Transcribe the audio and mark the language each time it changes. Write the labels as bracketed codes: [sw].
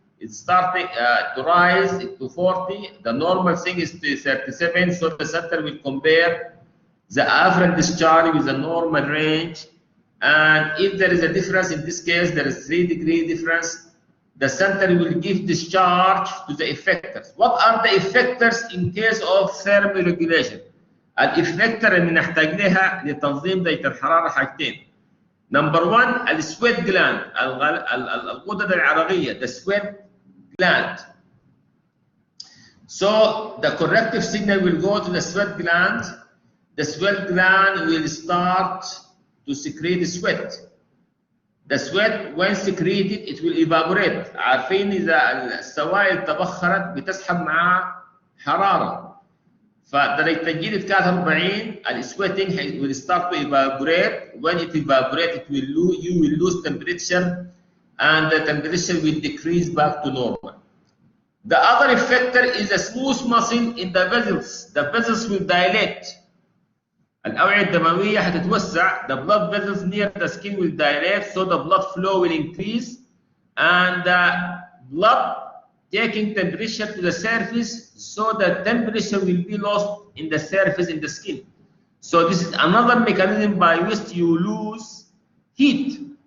[en] It's starting to rise to 40. The normal thing is to 37, so the center will compare the afferent discharge with the normal range. And if there is a difference, in this case, there is 3-degree difference, the center will give discharge to the effectors. What are the effectors in case of thermoregulation? [ar] الإفكتر اللي نحتاج لتنظيم درجة الحرارة حاجتين. [en] Number 1 السويت gland [ar] الغدد العرقية, [en] the sweat gland. So the corrective signal will go to the sweat gland. The sweat gland will start to secrete sweat. The sweat when secreted it will evaporate. [ar] عارفين إذا السوائل تبخرت بتسحب معها حرارة. فدرجة الجلد كانت 40, [en] السويتنج will start to evaporate. When it evaporates, you will lose temperature, and the temperature will decrease back to normal. The other effector is a smooth muscle in the vessels. The vessels will dilate. [ar] الأوعية الدموية هتتوسع. [en] The blood vessels near the skin will dilate, so the blood flow will increase, and the blood taking temperature to the surface, so the temperature will be lost in the surface in the skin. So this is another mechanism by which you lose heat.